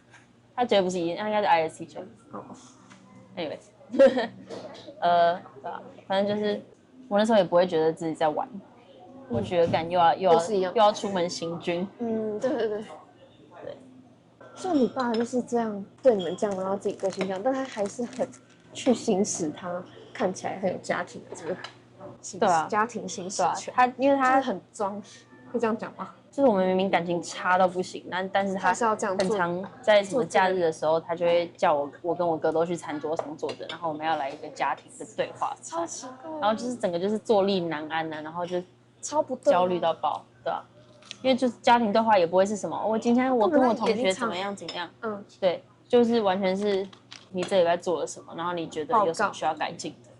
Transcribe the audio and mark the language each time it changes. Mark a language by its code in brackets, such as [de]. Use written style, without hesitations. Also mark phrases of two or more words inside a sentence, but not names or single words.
[zh] 他絕對不是 E， 他應該是 ISTJ。anyways， 對啊，反正就是我那時候也不會覺得自己在玩，我覺得又要出門行軍。對。就你爸就是這樣對你們這樣，然後自己個性這樣，但他還是很去行使他看起來很有家庭的這個，對啊，家庭行使權。因為他很裝，會這樣講嗎？就是我們明明感情差到不行，但是他很常在什麼假日的時候，他就會叫我跟我哥都去餐桌上坐着，然後我們要來一個家庭的對話，超奇怪。然後就是整個就是坐立難安然後就超不对，焦慮到爆，对吧？因為就是家庭對話也不會是什麼，我今天我跟我同學怎麼樣，對，就是完全是你這禮拜做了什麼，然後你覺得有什麼需要改進的。